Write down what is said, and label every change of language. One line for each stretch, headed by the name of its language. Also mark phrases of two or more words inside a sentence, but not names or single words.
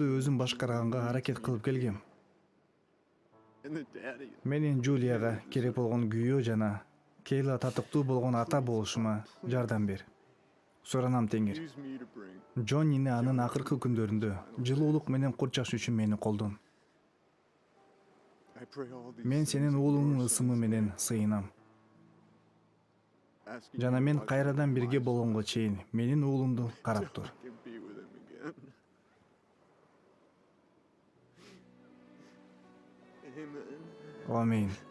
English: husband
Kyrgyz: өзүм
English: that
Kyrgyz: башкарганга
English: you
Kyrgyz: аракет
English: need
Kyrgyz: кылып
English: me to be,
Kyrgyz: келгем.
English: and the daddy
Kyrgyz: Менин Джулияга керек болгон күйөө жана Кейла татыктуу болгон ата болушума жардам бер. Суранам, Теңир.
English: use me to bring
Kyrgyz: Джоннини анын акыркы күндөрүндө жылуулук менен курчаш үчүн мени колдон.
English: I pray all these
Kyrgyz: Мен
English: things
Kyrgyz: сенин
English: in
Kyrgyz: уулуңдун
English: your
Kyrgyz: ысымы
English: son's
Kyrgyz: менен
English: name,
Kyrgyz: сыйынам.
English: asking
Kyrgyz: Жана
English: you to
Kyrgyz: мен
English: watch over
Kyrgyz: кайрадан
English: my
Kyrgyz: бирге
English: son
Kyrgyz: болгонго чейин менин уулумду карап
English: till
Kyrgyz: тур.
English: I can be with him again. Amen.
Kyrgyz: Амин.